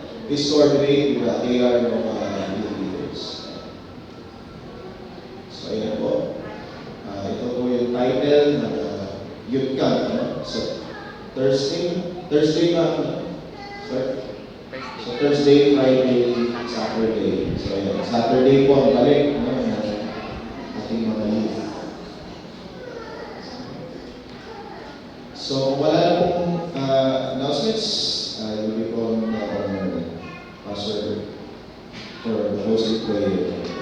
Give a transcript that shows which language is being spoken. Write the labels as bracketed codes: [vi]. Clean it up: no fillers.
[en] Please coordinate with the AR ng youth leaders. [tl] So ayan po. Ito po yung title ng youth camp. So Thursday na. So Thursday, Friday, Saturday. So ayan, Saturday po ang balik ng ating mga youth. So wala na pong announcements. [en] I will be calling our pastor for the hosting prayer.